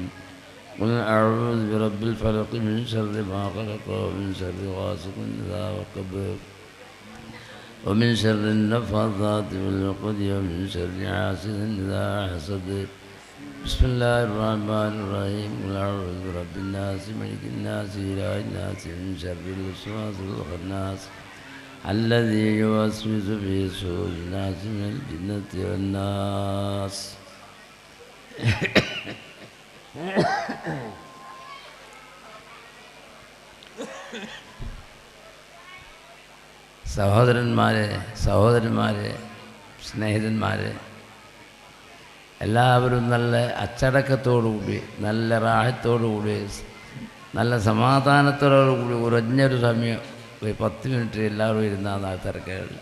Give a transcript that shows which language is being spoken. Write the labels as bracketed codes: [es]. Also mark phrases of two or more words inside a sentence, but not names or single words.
[ar] قل أعوذ برب الفلق من شر ما خلق ومن شر غاسق إذا وقب ومن شر النفاثات في العقد ومن شر حاسد إذا حسد. بسم الله الرحمن الرحيم. قل أعوذ برب الناس ملك الناس إله الناس من شر الوسواس الخناس الذي يوسوس في صدور الناس من الجنة والناس. [ml] സഹോദരന്മാരെ സ്നേഹിതന്മാരെ, എല്ലാവരും നല്ല അച്ചടക്കത്തോടുകൂടി നല്ല റാഹത്തോടുകൂടി നല്ല സമാധാനത്തോടുകൂടി കുറഞ്ഞൊരു സമയം ഒരു 10 മിനിറ്റ് എല്ലാവരും ഇരുന്നാൽ തിരക്കുകളില്ല.